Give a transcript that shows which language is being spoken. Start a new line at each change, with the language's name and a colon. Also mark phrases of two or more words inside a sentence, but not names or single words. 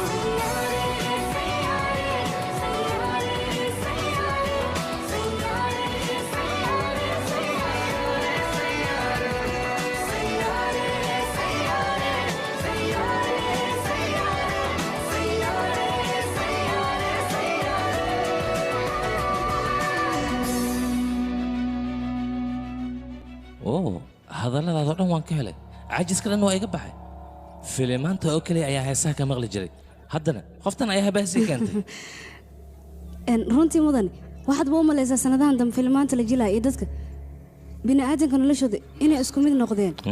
Hindi: सैयारे सैयारे सैयारे सैयारे सैयारे सैयारे सैयारे सैयारे सैयारे सैयारे सैयारे सैयारे सैयारे।
Somali: oo hadalladaadoo dhan waan ka helay caajiska dhan waa iga baxay filimaanta oo keliya ayaa heesaha ka maqli jiray haddana qoftan ayaa habaasii keentay runtii mudane waxaad ba u malaysaa sanadahan dambe filmaanta la jilaa iyo dadka bini'aadanka noloshooda inay isku mid noqdeen.